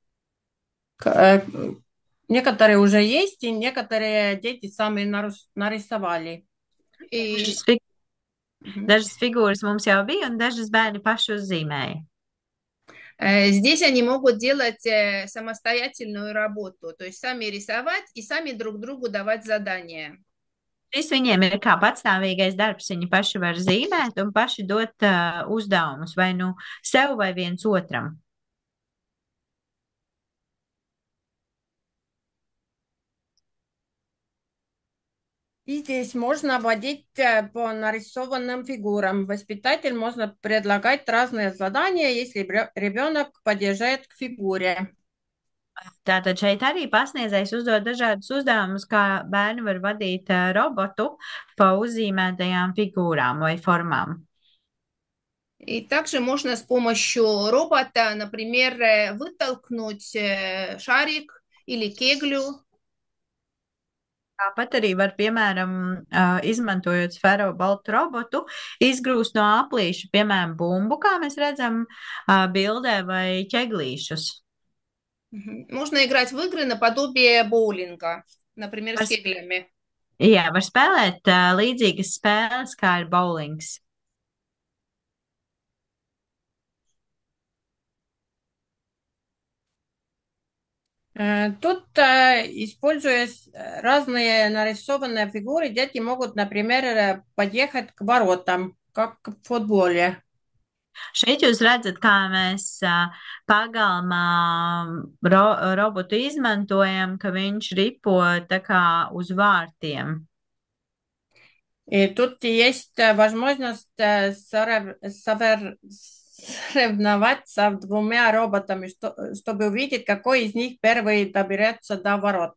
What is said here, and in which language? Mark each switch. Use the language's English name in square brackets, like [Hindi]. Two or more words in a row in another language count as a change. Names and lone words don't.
[Russian] Некоторые уже есть, и некоторые дети сами нарисовали. [Latvian] Dažas figūras mums jau bija, un dažas bērni paši uzzīmēja. [Russian] Здесь они могут делать самостоятельную работу, то есть сами рисовать и сами друг другу давать задания. [Latvian] Šis viņiem ir kā patstāvīgais darbs. Viņi paši var zīmēt un paši dot uzdevumus vai nu sev vai viens otram. [Russian] И здесь можно водить по нарисованным фигурам. Воспитатель можно предлагать разные задания, если ребенок подъезжает к фигуре. [Latvian] Tātad šeit arī pasniedzējs uzdod dažādus uzdevumus, kā bērni var vadīt robotu pa uzzīmētajām figūrām vai formām. [Russian] И также можно с помощью робота, например, вытолкнуть шарик или кеглю. [Latvian] Tāpat arī var, piemēram, izmantojot sfērobaltu robotu, izgrūst no aplīša, piemēram, bumbu, kā mēs redzam bildē, vai ķeglīšus. [Russian] Можно играть в игры наподобие боулинга, например, с [Latvian] Var, [Russian] кеглями. [Latvian] jā, var spēlēt līdzīgas spēles, kā ir bowlings. [Russian] Тут, используя разные нарисованные фигуры, дети могут, например, подъехать к воротам, как в футболе. [Latvian] Šeit jūs redzat, kā mēs pagalmā robotu izmantojam, ka viņš ripo tā kā uz vārtiem. [Russian] И тут есть возможность соревноваться двумя роботами, чтобы увидеть, какой из них первый доберется до ворот.